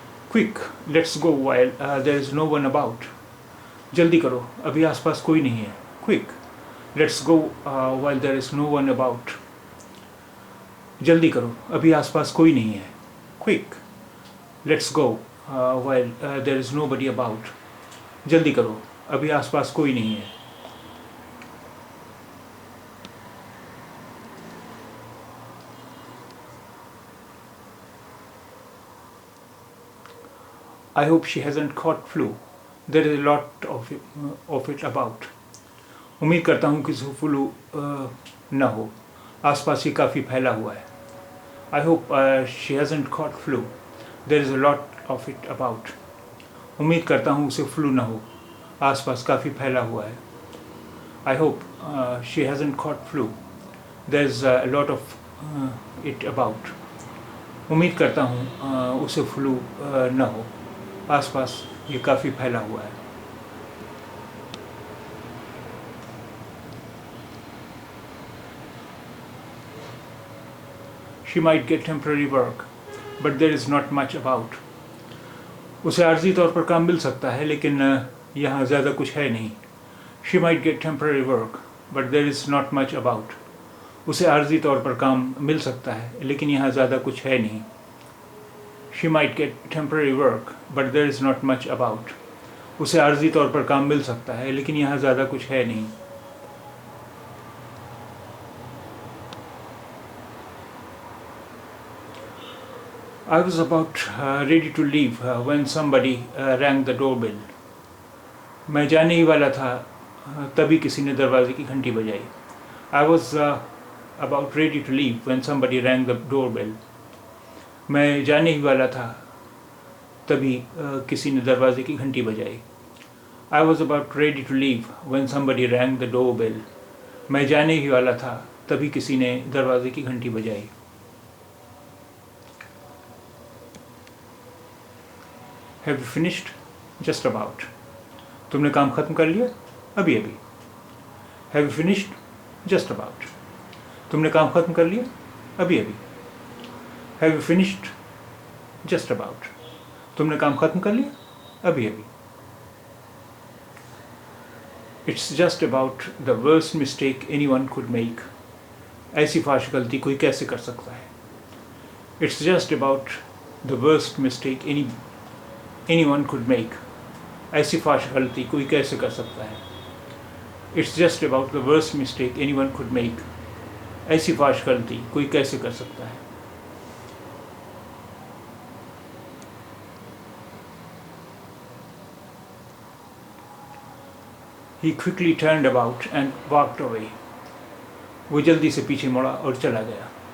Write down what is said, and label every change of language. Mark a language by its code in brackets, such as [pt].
[en] Quick, let's go while there is no one about. [hi] जल्दी करो, अभी आसपास कोई नहीं है. [en] Quick, let's go while there is no one about. [hi] जल्दी करो, अभी आसपास कोई नहीं है. [en] Quick, let's go while there is nobody about. [hi] जल्दी करो, अभी आसपास कोई नहीं है. [en] I hope she hasn't caught flu. There is a lot of it about. [hi] उम्मीद करता हूँ किसी को फ्लू न हो, आसपास ये काफ़ी फैला हुआ है. [en] I hope she hasn't caught flu. There is a lot of it about. [hi] उम्मीद करता हूँ उसे फ्लू न हो, आसपास काफ़ी फैला हुआ है. [en] I hope she hasn't caught flu. There's a lot of it about. [hi] उम्मीद करता हूँ उसे फ्लू न हो, आसपास ये काफ़ी फैला हुआ है. [en] She might get temporary work, but there is not much about. [hi] उसे आर्जी तौर पर काम मिल सकता है, लेकिन यहाँ ज़्यादा कुछ है नहीं. [en] She might get temporary work, but there is not much about. [hi] उसे आर्जी तौर पर काम मिल सकता है, लेकिन यहाँ ज़्यादा कुछ है नहीं. [en] She might get temporary work, but there is not much about. [hi] उसे आर्जी तौर पर काम मिल सकता है, लेकिन यहाँ ज़्यादा कुछ है नहीं. [en] I was about ready to leave when somebody rang the doorbell. [hi] मैं जाने ही वाला था तभी किसी ने दरवाजे की घंटी बजाई. [en] I was about ready to leave when somebody rang the doorbell. [hi] मैं जाने ही वाला था तभी किसी ने दरवाजे की घंटी बजाई. [en] I was about ready to leave when somebody rang the doorbell. [hi] मैं जाने ही वाला था तभी किसी ने दरवाजे की घंटी बजाई. [en] Have you finished? Just about. [hi] तुमने काम ख़त्म कर लिया? अभी अभी. Have you finished? Just about. तुमने काम ख़त्म कर लिया? अभी अभी. Have you finished? Just about. तुमने काम ख़त्म कर लिया? अभी अभी. [en] It's just about the worst mistake anyone could make. [hi] ऐसी फाश गलती कोई कैसे कर सकता है? [en] It's just about the worst mistake anyone could make. [hi] ऐसी फाश गलती कोई कैसे कर सकता है? [en] It's just about the worst mistake anyone could make. [hi] ऐसी फाश गलती कोई कैसे कर सकता है? [en] He quickly turned about and walked away. [hi] वो जल्दी से पीछे मुड़ा और चला गया.